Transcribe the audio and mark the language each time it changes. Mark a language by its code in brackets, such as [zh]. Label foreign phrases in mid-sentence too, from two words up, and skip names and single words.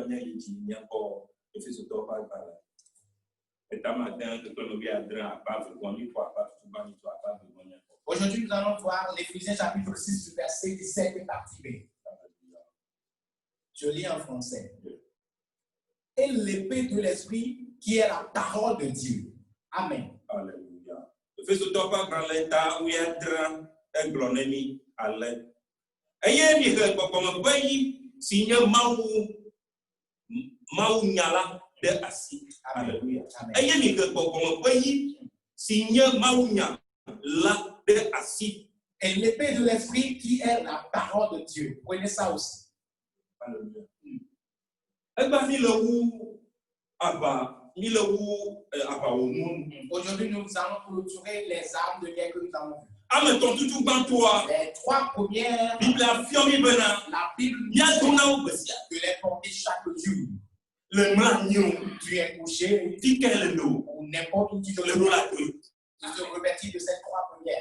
[fr] Aujourd'hui, nous allons voir l'Éphésiens chapitre 6, verset 17, partie B. Je lis en français. Et l'épée de l'esprit qui est la parole de Dieu. Amen. Alléluia. [ee] Efeso tɔƒe agbalẽ ta wuiadre egblɔ ne mi ale. Eye mi he gbɔgbɔme ƒe yi si nye Mawu nya la ɖe asi. Hallelujah. Eye mi he gbɔgbɔme ƒe yi si nye Mawu nya la ɖe asi. [fr] Et l'épée de l'esprit qui est la parole de Dieu. Prenez ça aussi. [ee] Hallelujah. Egba mi le wu aba [fr] Aujourd'hui, nous allons clôturer les armes de guerre que nous avons vues. Les trois premières, la Bible de les porter chaque jour. Tu es couché ou n'importe où tu te revêtis de ces trois premières.